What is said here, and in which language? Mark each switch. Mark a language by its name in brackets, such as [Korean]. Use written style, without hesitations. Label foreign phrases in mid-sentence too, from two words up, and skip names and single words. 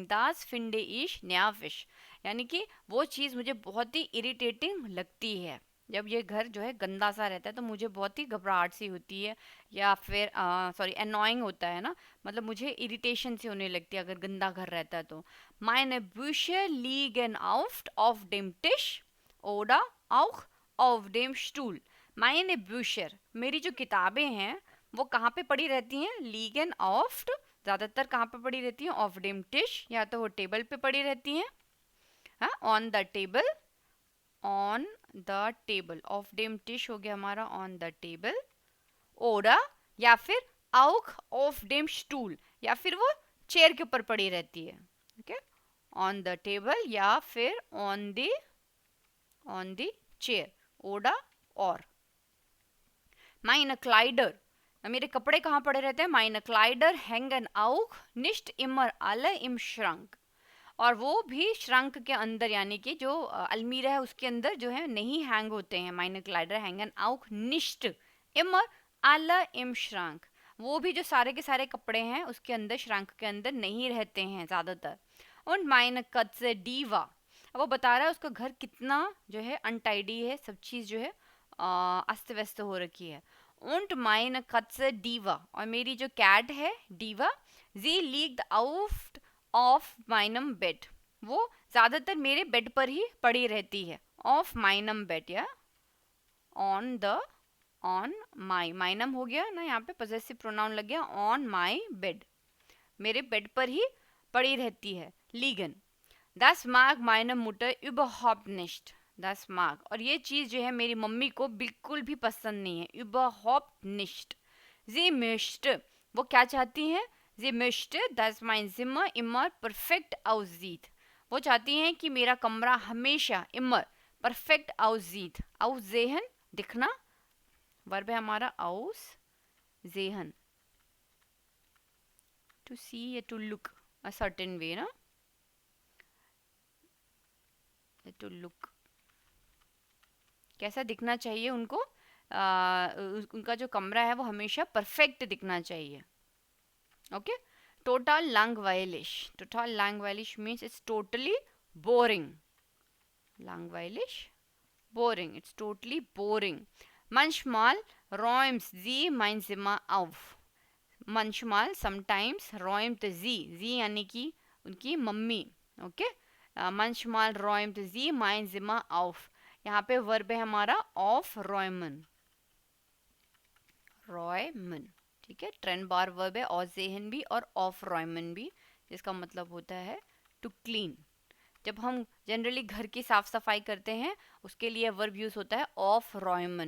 [German] das finde ich nervig, [Hindi] यानी कि वो चीज़ मुझे बहुत ही इरिटेटिंग लगती है। जब ये घर जो है गंदा सा रहता है तो मुझे बहुत ही घबराहट सी होती है, या फिर सॉरी एनोइंग होता है ना, मतलब मुझे इरिटेशन सी होने लगती है अगर गंदा घर रहता है तो। [German] Meine Bücher liegen auf dem Tisch oder auch auf dem Stuhl। Meine Bücher, [Hindi] मेरी जो किताबें हैं वो कहाँ पे पड़ी रहती हैं, [German] liegen auf, [Hindi] ज़्यादातर कहाँ पे पड़ी रहती हैं, [German] auf dem Tisch, [Hindi] या तो वो टेबल पे पड़ी रहती हैं, हाँ, [English] on the table, on the table, [German] auf dem Tisch [Hindi] हो गया हमारा [English] on the table, [Hindi] ओरा, या फिर [German] auch auf dem Stuhl, [Hindi] या फिर वो चेयर के ऊपर पड़ी रहती है। [English] okay, on the table [Hindi] या फिर [English] on the chair, ओडा और। [German] meine Kleider, [Hindi] मेरे कपड़े कहाँ पड़े रहते हैं? [German] meine Kleider hängen auch nicht immer alle im Schrank, [Hindi] और वो भी श्रंक के अंदर, यानी कि जो अलमीरा है उसके अंदर जो है नहीं हैंग होते हैं। [German] meine Kleider hängen auch nicht immer alle im Schrank, [Hindi] वो भी जो सारे के सारे कपड़े हैं उसके अंदर, श्रंक के अंदर नहीं रहते हैं ज़्यादातर। [German] और meine Katze Diva, [Hindi] अब वो बता रहा है उसका घर कितना जो है अनटाइडी है, सब चीज़ जो है अस्त व्यस्त हो रखी है। [German] und meine Katze Diva, [Hindi] और मेरी जो कैट है डीवा, [German] sie liegt auf meinem Bett, [Hindi] वो ज़्यादातर मेरे बेड पर ही पड़ी रहती है। [German] auf meinem Bett [Hindi] या ऑन द, [English] on my, [Hindi] माइनम हो गया ना यहाँ पे, [English] possessive pronoun [Hindi] लग गया, [English] on my bed, [Hindi] मेरे बेड पर ही पड़ी रहती है। [German] लीगन, das mag meine Mutter überhaupt nicht, das mag, [Hindi] और ये चीज़ जो है मेरी मम्मी को बिल्कुल भी पसंद नहीं है। [German] überhaupt nicht, sie möchte, [Hindi] वो क्या चाहती हैं? [German] sie möchte, dass mein Zimmer immer perfekt aussieht, [Hindi] वो चाहती हैं कि मेरा कमरा हमेशा [German] immer perfekt aussieht, [Hindi] aussehen दिखना, वर्ब है हमारा aussehen, [English] to see या to look a certain way ना, to look, [Hindi] कैसा दिखना चाहिए उनको, उनका जो कमरा है वो हमेशा परफेक्ट दिखना चाहिए। ओके, [German] total langweilig, total langweilig [English] means it's totally boring, langweilig, boring, it's totally boring। [German] manchmal räumt sie mein Zimmer auf, manchmal sometimes räumt sie [Hindi] यानी कि उनकी मम्मी। ओके, [German] manchmal räumt sie mein Zimmer auf, [Hindi] यहाँ पे वर्ब है हमारा [German] aufräumen, [Hindi] रॉयमन, ठीक है। ट्रेन बार वर्ब है, और जेहन भी और [German] aufräumen [Hindi] भी, जिसका मतलब होता है [English] to clean. [Hindi] जब हम जनरली घर की साफ सफाई करते हैं उसके लिए वर्ब यूज होता है [German] aufräumen.